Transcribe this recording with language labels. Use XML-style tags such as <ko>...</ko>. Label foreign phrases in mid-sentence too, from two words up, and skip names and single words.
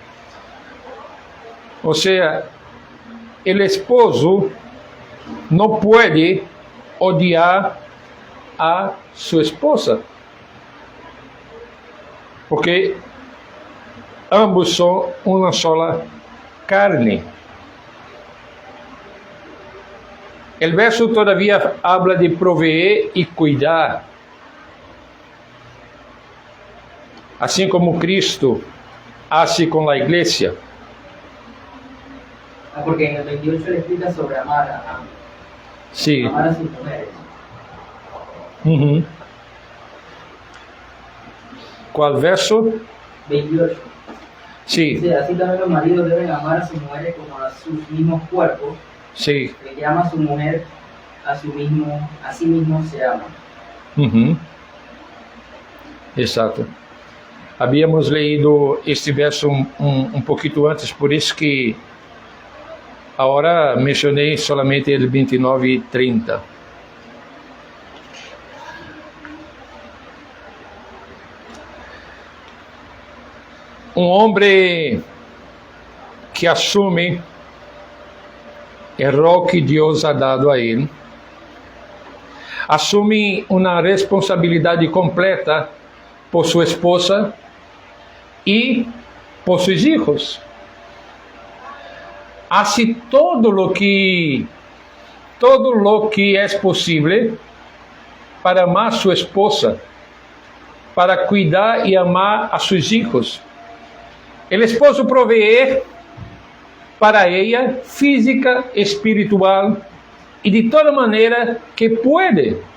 <pt>Ou seja, o esposo não pode odiar a sua esposa, porque ambos são uma sola carne. O verso todavia</pt> <es>habla de proveer</es> <pt>e cuidar, assim como Cristo hace com a igreja.</pt> <es>Porque en el 28 le explica sobre amar a sus mujeres.</es> <pt>Uhum. Qual verso? 28.</pt> <es>Sí. Dice, así también los maridos deben amar a sus mujeres como a sus mismos cuerpos. Sí. El que ama a su mujer, a sí mismo se ama.</es> <pt>Uhum. Exato.</pt> <es>Habíamos leído este verso</es> <pt>um pouquinho antes, por isso que agora mencionei solamente o 29 e 30. Um homem que assume o rol que Deus</pt> <es>ha dado</es> <pt>a ele, assume uma responsabilidade completa por sua esposa e por seus filhos.</pt> <es>Hace todo lo que</es> <pt>é possível para amar sua esposa, para cuidar e amar a seus filhos. O esposo provee para ela física, espiritual e de toda maneira que pode.</pt>